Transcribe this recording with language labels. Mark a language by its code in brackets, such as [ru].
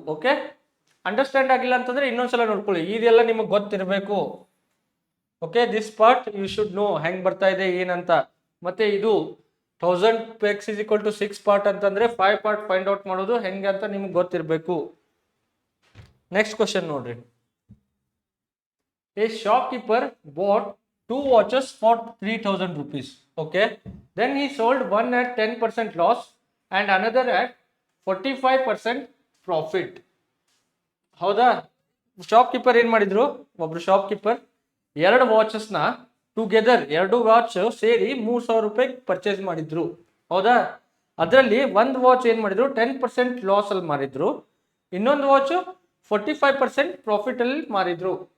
[kn] Okay, understand ಆಗಿಲ್ಲ ಅಂತಂದ್ರೆ ಇನ್ನೊಂದ್ಸಲ ನೋಡ್ಕೊಳ್ಳಿ, ಇದೆಲ್ಲ ನಿಮಗೆ ಗೊತ್ತಿರಬೇಕು. Okay, [en] this part you should know [kn] ಹೆಂಗ್ ಬರ್ತಾ ಇದೆ ಏನಂತ. ಮತ್ತೆ ಇದು [en] 1000x is equal to 6 [kn] part ಅಂತಂದ್ರೆ 5 ಪಾರ್ಟ್ ಫೈಂಡ್ ಔಟ್ ಮಾಡೋದು ಹೆಂಗೆ ಅಂತ ನಿಮ್ಗೆ ಗೊತ್ತಿರಬೇಕು. ನೆಕ್ಸ್ಟ್ ಕ್ವಶನ್ ನೋಡ್ರಿ. [en] A shopkeeper bought 2 watches for 3000 rupees. Okay, then he sold one at 10% loss and another at 45% profit. [kn] ಹೌದಾ, ಶಾಪ್ಕೀಪರ್ ಏನ್ ಮಾಡಿದ್ರು, ಒಬ್ರು ಶಾಪ್ಕೀಪರ್ 2 ವಾಚಸ್ನ ಟುಗೆದರ್ 2 ವಾಚ್ ಸೇರಿ 3000 ರೂಪಾಯಿ ಪರ್ಚೇಸ್ ಮಾಡಿದ್ರು. ಹೌದಾ, ಅದರಲ್ಲಿ ಒಂದು ವಾಚ್ ಏನ್ ಮಾಡಿದ್ರು 10% ಲಾಸ್ ಅಲ್ಲಿ ಮಾರಿದ್ರು, ಇನ್ನೊಂದು ವಾಚ್ 45% ಪ್ರಾಫಿಟ್ ಅಲ್ಲಿ ಮಾರಿದ್ರು.